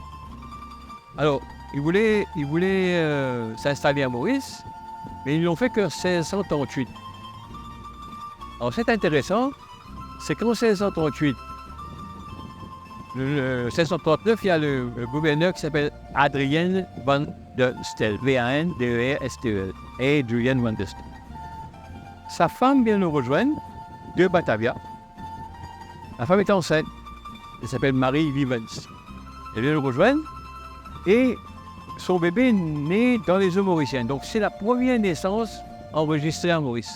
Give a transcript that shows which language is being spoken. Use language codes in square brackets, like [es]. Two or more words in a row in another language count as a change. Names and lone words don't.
[fr] Alors, ils voulaient s'installer à Maurice, mais ils ne l'ont fait qu'en 1638. Alors, c'est intéressant, c'est qu'en 1638, le 1639, il y a le gouverneur qui s'appelle Adrien van der Stel, V-A-N-D-E-R-S-T-E-L, Adrien van der Stel. Sa femme vient nous rejoindre de Batavia. La femme est enceinte. Elle s'appelle Marie Vivens. Elle vient nous rejoindre et son bébé est né dans les eaux mauriciennes. Donc c'est la première naissance enregistrée en Maurice.